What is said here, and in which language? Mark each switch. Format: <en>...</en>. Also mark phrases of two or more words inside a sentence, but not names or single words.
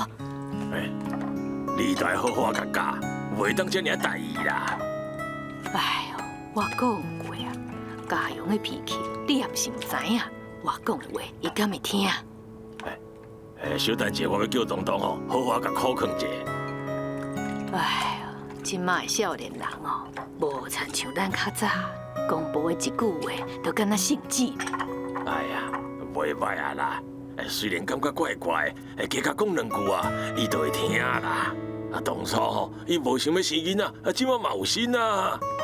<nan>哎，你都要好好甲教，袂当遮尔大意啦。哎呦，我讲过啊，家勇的脾气你也毋是毋知影，我讲的话伊敢会听？小等者我要叫东东吼，好好甲考劝一下。哎呦，即摆的少年人哦，无亲像咱较早，讲无的一句话，都敢若圣旨呢。哎呀，袂歹啊啦！虽然感觉怪怪，加甲讲两句啊，伊就会听啦。当初吼，伊无想要生囡仔，即马嘛有心啊。</nan>